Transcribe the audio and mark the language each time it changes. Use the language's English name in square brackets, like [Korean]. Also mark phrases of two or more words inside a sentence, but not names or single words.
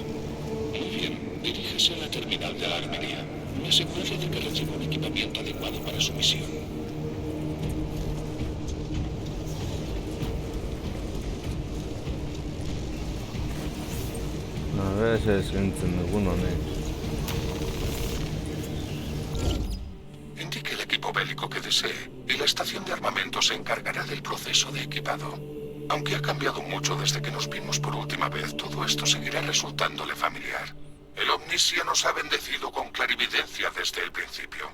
[Spanish] Muy bien. Diríjese a la terminal de la armería. Me aseguraré de que reciba un equipamiento adecuado para su misión. A veces [Basque] entzen dugun honek. [Spanish] Indique el equipo bélico que desee y la estación de armamento se encargará del proceso de equipado. Aunque ha cambiado mucho desde que nos vimos por última vez, todo esto seguirá resultándole familiar. El Omnisia nos ha bendecido con clarividencia desde el principio.